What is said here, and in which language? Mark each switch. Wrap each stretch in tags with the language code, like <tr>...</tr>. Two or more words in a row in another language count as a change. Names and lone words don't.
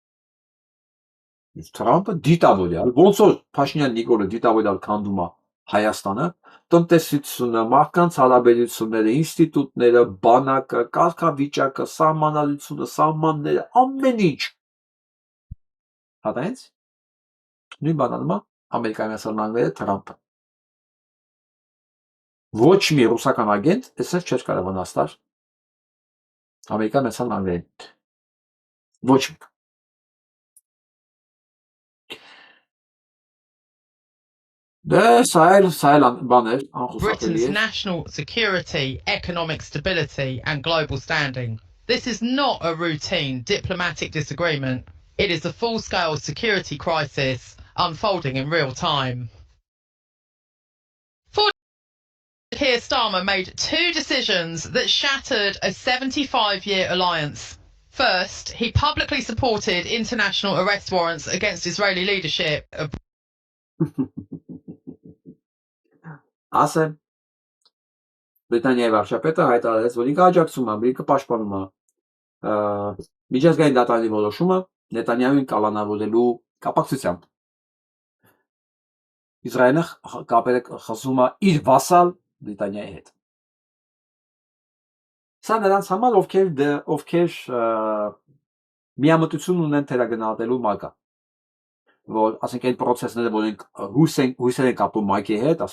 <hy>Թրամփը դիտավորյալ, ոնց որ Փաշինյան Նիկոլը դիտավորյալ քանդում է Հայաստանը, տնտեսությունը, մարդկանց հարաբերությունները, ինստիտուտները, բանակը, կարգավիճակը, սահմանադրությունը, սահմանները, ամեն ինչ։ Հատայից նույն բան անում է Ամերիկայի Միացյալ Նահանգները Թրամփը։ Ոչ մի ռուսական ագենտ այսպես չէր կարող վնասել Ամերիկայի Միացյալ Նահանգներին։ Ոչ մի։</hy> <en>Britain's national security, economic stability and global standing. This is not a routine diplomatic disagreement. It is a full-scale security crisis unfolding in real time. Keir Starmer made two decisions that shattered a 75-year alliance. First, he publicly supported international arrest warrants against Israeli leadership.</en> <hy>Ասեմ, Բրիտանիայի վարչապետը հայտարարեց, որ ինքը աջակցում է, ինքը պաշտպանում է միջազգային դատարանի որոշումը Նետանյահուին կալանավորելու կապակցությամբ։ Իսրայելը կապերը խզում է իր վասալ Բրիտանիայի հետ։ Սա նրանց համար ովքեր միամտություն ունեն թերագնահատելու ՄԱԿ-ը, որ ասենք այն process-ները, որ հույսեր են կապում ՄԱԿ-ի հետ, ասում</hy>